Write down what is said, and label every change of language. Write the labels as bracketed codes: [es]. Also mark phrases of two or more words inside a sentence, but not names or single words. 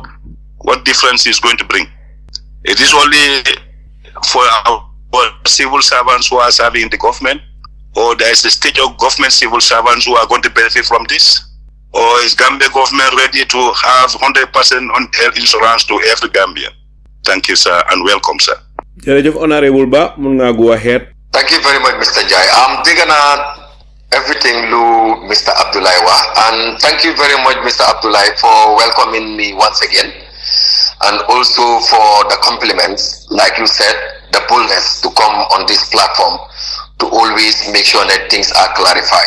[en] What difference is going to bring? It is only for our civil servants who are serving the government, or there is a stage of government civil servants who are going to benefit from this? Or is Gambia government ready to have 100% on health insurance to every Gambian? Thank you, sir, and welcome, sir. [wo] Jërëjëf Honorable Bah, mun nga [en] go ahead. Thank you very much, Mr. Jai. I'm digging at everything Mr. Abdullahi wa, and thank you very much, Mr. Abdullahi, for welcoming me once again, and also for the compliments, like you said, the boldness to come on this platform to always make sure that things are clarified.